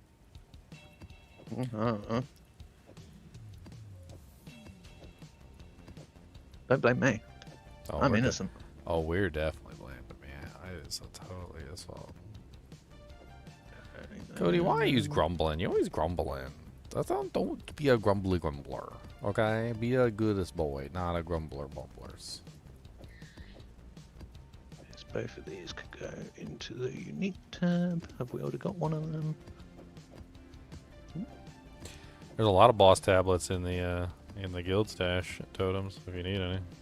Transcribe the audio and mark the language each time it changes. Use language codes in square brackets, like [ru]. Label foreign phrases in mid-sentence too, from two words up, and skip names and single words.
[en] Don't blame me. Oh, I'm we're innocent. Oh, we're definitely blaming me. It's totally his fault. Cody, why are you grumbling? You're always grumbling. Don't be a grumbly grumbler, okay? Be a goodest boy, not a grumbler bumblers. Yes, both of these could go into the unique tab. Have we already got one of them? There's a lot of boss tablets in the guild stash totems if you need any.